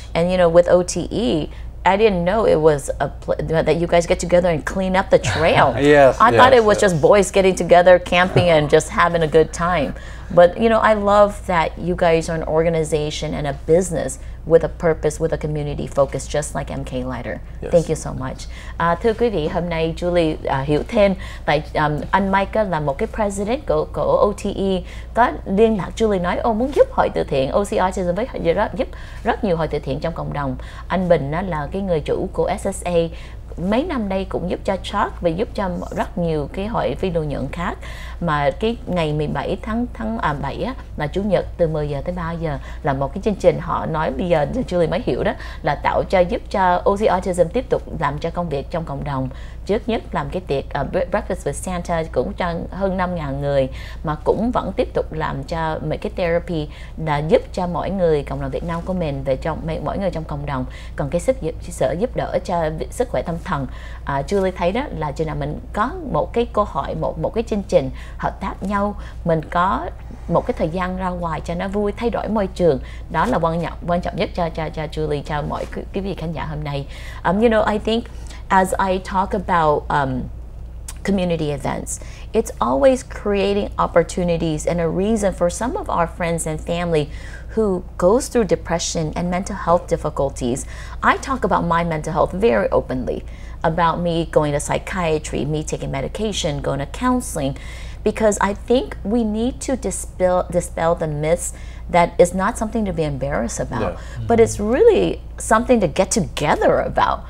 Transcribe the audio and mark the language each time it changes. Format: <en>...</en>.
<en>And, you know, with OTE, I didn't know it was that you guys get together and clean up the trail. I thought it was just boys getting together, camping, and just having a good time. But, you know, I love that you guys are an organization and a business with a purpose, with a community focus, just like MK Lighter. Thank you so much.</en> <vi>Thưa quý vị, hôm nay Julie hiểu thêm tại anh Mike là một cái president của OTE có liên lạc Julie nói muốn giúp hội từ thiện OC Autism với giúp rất nhiều hội từ thiện trong cộng đồng. Anh Bình là cái người chủ của SSA, mấy năm đây cũng giúp cho Chuck và giúp cho rất nhiều cái hội phi lợi nhuận khác. Mà cái ngày 17 tháng 7 á, là Chủ nhật từ 10 giờ tới 3 giờ là một cái chương trình họ nói bây giờ Julie mới hiểu đó, là tạo cho giúp cho OC Autism tiếp tục làm cho công việc trong cộng đồng. Trước nhất làm cái tiệc Breakfast with Santa cũng cho hơn 5.000 người, mà cũng vẫn tiếp tục làm cho mấy cái therapy là giúp cho mỗi người cộng đồng Việt Nam của mình về trong mỗi người trong cộng đồng. Còn cái sự giúp đỡ cho sức khỏe tâm thần, Julie thấy đó là chừng nào mình có một cái câu hỏi, một cái chương trình hợp tác nhau, mình có một cái thời gian ra ngoài cho nó vui, thay đổi môi trường, đó là quan trọng nhất cho Julie, cho mọi quý vị khán giả hôm nay.</vi> <en>You know, I think as I talk about community events, it's always creating opportunities and a reason for some of our friends and family who goes through depression and mental health difficulties. I talk about my mental health very openly, about me going to psychiatry, me taking medication, going to counseling, because I think we need to dispel the myths that it's not something to be embarrassed about, but it's really something to get together about.</en>